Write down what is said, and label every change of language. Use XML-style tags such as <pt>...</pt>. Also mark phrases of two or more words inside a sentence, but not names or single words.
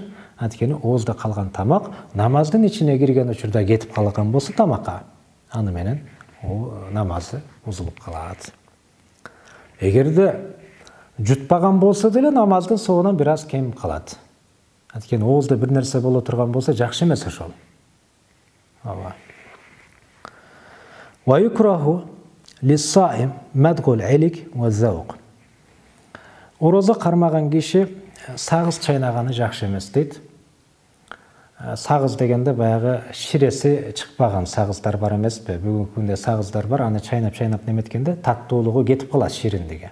<ky>Анткени оозда калган тамак намаздын ичине кирген учурда кетип калган болсо тамакка, аны менен намазы бузулуп калат. Эгерде жутпаган болсо деле намаздын соонан бир аз кем калат. Анткени оозда бир нерсе боло турган болсо жакшы эмес ошол. Ооба.</ky> <ar>ويكره للصائم مضغ العلك والذوق.</ar> <ky>Орозо кармаган киши сагыз чайнаганы жакшы эмес дейт. Сагыз дегенде баягы ширеси чыкпаган сагыздар бар эмеспи? Бүгүнкү күндө сагыздар бар, аны чайнап неметкенде таттуулугу кетип калат шириндиги.</ky>